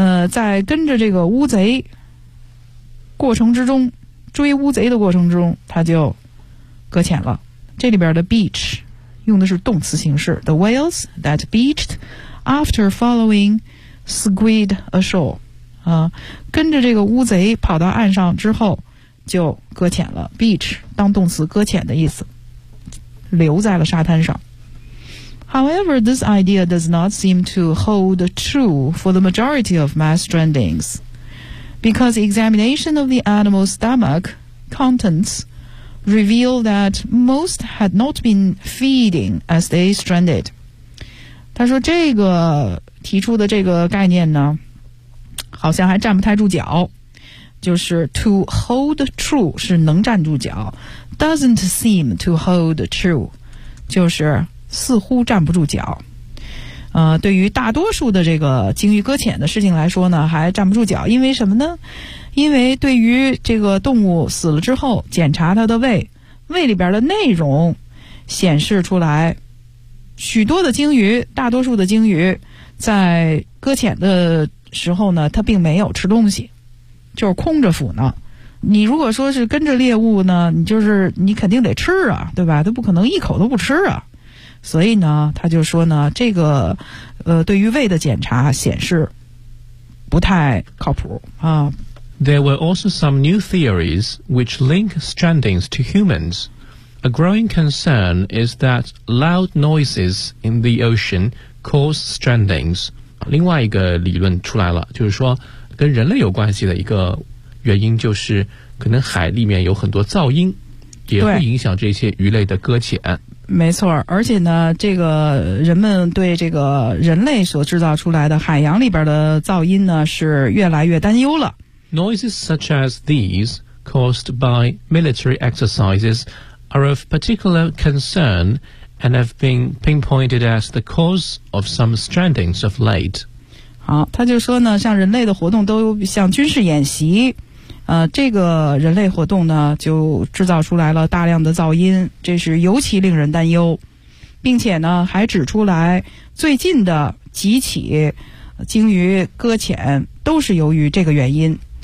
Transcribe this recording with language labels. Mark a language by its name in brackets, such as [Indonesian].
[Chinese] 在跟着这个乌贼过程之中追乌贼的过程之中他就搁浅了这里边的 beach 用的是动词形式 [English] The whales that beached after following squid ashore. [Chinese] 跟着这个乌贼跑到岸上之后就搁浅了。 beach 当动词，搁浅的意思，留在了沙滩上。 [English] However, this idea does not seem to hold true for the majority of mass strandings, because examination of the animal's stomach contents reveal that most had not been feeding as they stranded. [Chinese] 他说这个提出的这个概念呢，好像还站不太住脚。 [English] 就是 to hold true [Chinese] 是能站住脚， [English] doesn't seem to hold true [Chinese] 就是似乎站不住脚。对于大多数的这个鲸鱼搁浅的事情来说呢，还站不住脚。因为什么呢？因为对于这个动物死了之后检查它的胃，胃里边的内容显示出来，许多的鲸鱼，大多数的鲸鱼在搁浅的时候呢，它并没有吃东西，就是空着腹呢。你如果说是跟着猎物呢，你就是你肯定得吃啊，对吧？它不可能一口都不吃啊。所以呢，他就说呢，这个对于胃的检查显示不太靠谱啊。 [English] There were also some new theories which link strandings to humans. A growing concern is that loud noises in the ocean cause strandings. [Chinese] 另外一个理论出来了，就是说跟人类有关系的一个原因，就是可能海里面有很多噪音，也会影响这些鱼类的搁浅。没错，而且呢，这个人们对这个人类所制造出来的海洋里边的噪音呢，是越来越担忧了。 [English] Noises such as these caused by military exercises are of particular concern and have been pinpointed as the cause of some strandings of late. [Chinese] 好，他就说呢，像人类的活动都像军事演习，这个人类活动呢就制造出来了大量的噪音，这是尤其令人担忧，并且呢还指出来最近的几起鲸鱼搁浅都是由于这个原因。